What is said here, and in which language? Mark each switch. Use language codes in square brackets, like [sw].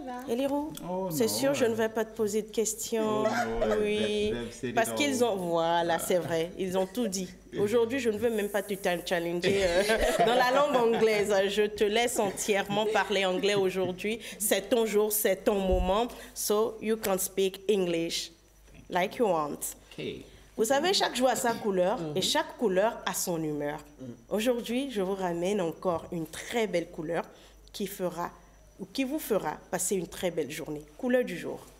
[fr] Eliro, c'est sûr, je ne vais pas te poser de questions. Oui, parce qu'ils ont... Voilà, c'est vrai, ils ont tout dit. Aujourd'hui, je ne veux même pas te challenger dans la langue anglaise. Je te laisse entièrement parler anglais aujourd'hui. C'est ton jour, c'est ton moment. [en] So, you can speak English like you want. Okay. [fr] Vous savez, chaque jour a sa couleur et chaque couleur a son humeur. Aujourd'hui, je vous ramène encore une très belle couleur qui vous fera passer une très belle journée. Couleur du jour.